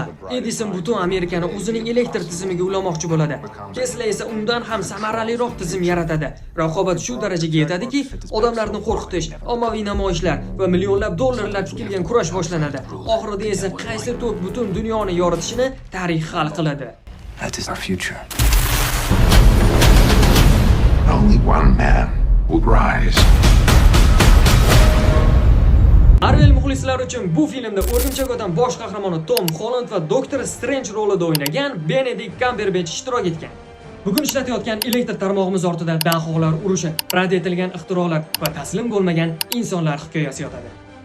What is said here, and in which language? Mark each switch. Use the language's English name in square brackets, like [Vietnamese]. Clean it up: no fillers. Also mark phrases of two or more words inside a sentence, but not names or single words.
[Uzbek] Edison butun Amerikani o'zining elektr tizimiga ulamoqchi bo'ladi. Tesla esa undan ham samaraliroq tizim yaratadi. Raqobat shu darajaga yetadiki, odamlarni qo'rqitish, ommaviy namoyishlar va millionlab dollarlar tikilgan kurash boshlanadi. Oxirida esa qaysi tok butun dunyoni yoritishini tarix hal qiladi. [English] That is our future. Only one man will rise. [Uzbek] Marvel muxlislari uchun bu filmda O'rgimchak odam bosh qahramoni Tom Holland va Doktor Strange rolida o'ynagan Benedict Cumberbatch ishtirok etgan. Bugun ishlatayotgan elektr tarmog'imiz ortida daholar urushi, rad etilgan ixtirolar va taslim bo'lmagan insonlar hikoyasi yotadi.